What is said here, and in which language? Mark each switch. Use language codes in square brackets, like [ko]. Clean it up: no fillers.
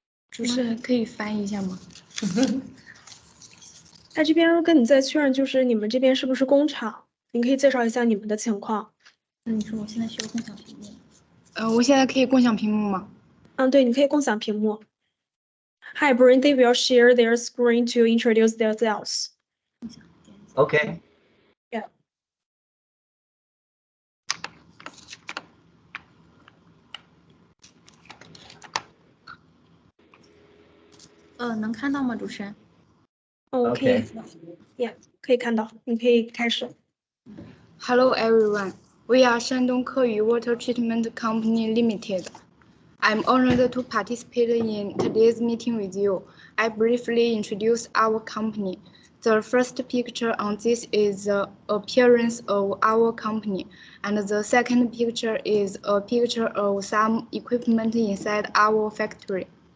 [zh] 主持人可以翻译一下吗？他这边跟你再确认，就是你们这边是不是工厂？你可以介绍一下你们的情况。你说我现在需要共享屏幕。我现在可以共享屏幕吗？对，你可以共享屏幕。 [en] Hi, Brian. They will share their screen to introduce themselves. Okay. Yeah. [zh] 能看到吗，主持人 [en] Okay. [zh] Yeah, 可以看到，你可以开始。 [en] ？Hello everyone, we are Shandong Keyu Water Treatment Company Limited. I'm honored to participate in today's meeting with you. I briefly introduce our company. The first picture on this is the appearance of our company, and the second picture is a picture of some equipment inside our factory.